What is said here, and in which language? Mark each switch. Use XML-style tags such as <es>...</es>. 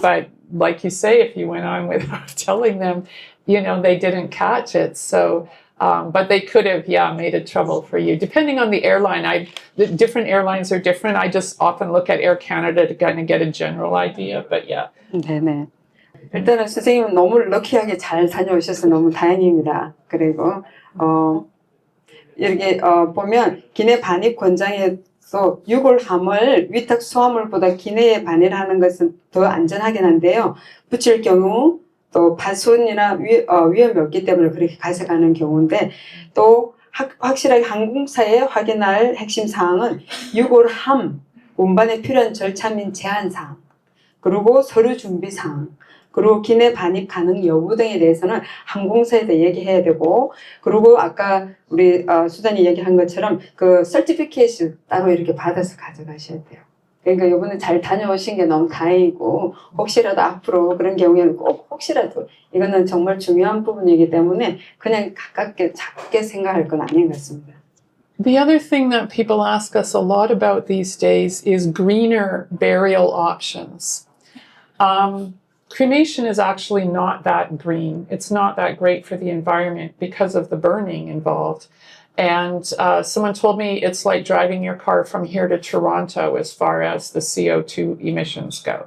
<en>But like you say, if you went on without telling them, they didn't catch it. So but they could have, made it trouble for you. Depending on the airline, the different airlines are different. I just often look at Air Canada to kind of get a general idea, but yeah.</en> <ko>네네. 일단은 선생님은 너무 럭키하게 잘 다녀오셔서 너무 다행입니다. 그리고, 이렇게, 보면, 기내 반입 권장에서 유골함을 위탁 수화물보다 기내에 반입하는 것은 더 안전하긴 한데요. 붙일 경우, 또 파손이나 위험이 없기 때문에 그렇게 가져가는 경우인데 또 확실하게 항공사에 확인할 핵심 사항은 유골함, 운반에 필요한 절차 및 제한 사항, 그리고 서류 준비 사항, 그리고 기내 반입 가능 여부 등에 대해서는 항공사에다 얘기해야 되고 그리고 아까 우리 수단이 얘기한 것처럼 그 서티피케이션 따로 이렇게 받아서 가져가셔야 돼요. 그러니까 이번에 잘 다녀오신 게 너무 다행이고 혹시라도 앞으로 그런 경우에는 꼭 혹시라도 이거는 정말 중요한 부분이기 때문에 그냥 가깝게 작게 생각할 건 아닌 것 같습니다.</ko> <en>The other thing that people ask us a lot about these days is greener burial options. Cremation is actually not that green. It's not that great for the environment because of the burning involved. And someone told me it's like driving your car from here to Toronto as far as the CO2 emissions go.</en>